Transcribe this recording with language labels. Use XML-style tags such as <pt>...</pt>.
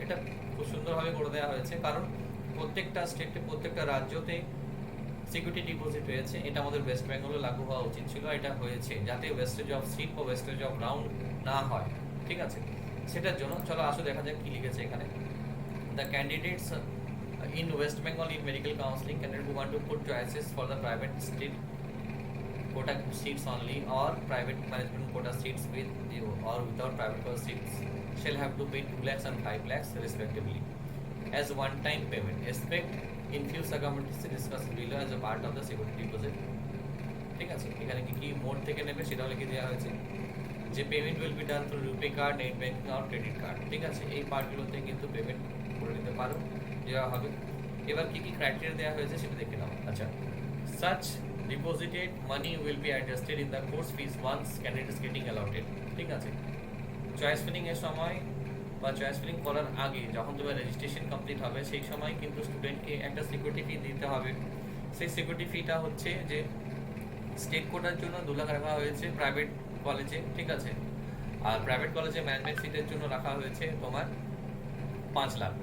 <bn>এটা খুব সুন্দরভাবে করে দেওয়া হয়েছে, কারণ প্রত্যেকটা স্টেটে প্রত্যেকটা রাজ্যতে সিকিউরিটি ডিপোজিট রয়েছে। এটা আমাদের ওয়েস্ট বেঙ্গলে লাগু হওয়া উচিত ছিল, এটা হয়েছে যাতে ওয়েস্টেজ অফ সিট বা ওয়েস্টেজ অফ রাউন্ড না হয়। ঠিক আছে, সেটার জন্য চলো আসো দেখা যাক কি লিখেছে এখানে।</bn> <en>The candidates in West Bengal in medical counseling candidate who want to put choices for the private state quota seats only or private management quota seats with or without private quota seats shall have to pay 2 lakhs and 5 lakhs respectively as one time payment. Expect in few circumstances discussed below as a part of the security deposit.</en> <bn>ঠিক আছে, এখানে কি কি mode থেকে নেবে সেটাও লিখে দেওয়া হয়েছে, যে</bn> <en>payment will be done through RuPay card,</en> <bn>net banking আর credit card. ঠিক আছে, এই পার্টগুলোতে কিন্তু পেমেন্ট করে নিতে পারো, দেওয়া হবে। এবার কি কি ক্রাইটেরিয়া দেওয়া হয়েছে সেটা দেখে নাও।</bn> <en>আচ্ছা, such deposited money will be adjusted in the course fees once candidate is getting allotted.</en> <bn>ঠিক আছে, চয়েস ফিলিং এর সময় বা চয়েস ফিলিং করার আগে যখন তোমার রেজিস্ট্রেশন কমপ্লিট হবে সেই সময় কিন্তু স্টুডেন্টকে একটা সিকিউরিটি ফি দিতে হবে। সেই সিকিউরিটি ফিটা হচ্ছে যে স্টেট কোটার জন্য 2 লাখ রাখা হয়েছে প্রাইভেট কলেজে। ঠিক আছে, আর প্রাইভেট কলেজে ম্যানেজমেন্ট সিটের জন্য রাখা হয়েছে তোমার 5 লাখ।</bn>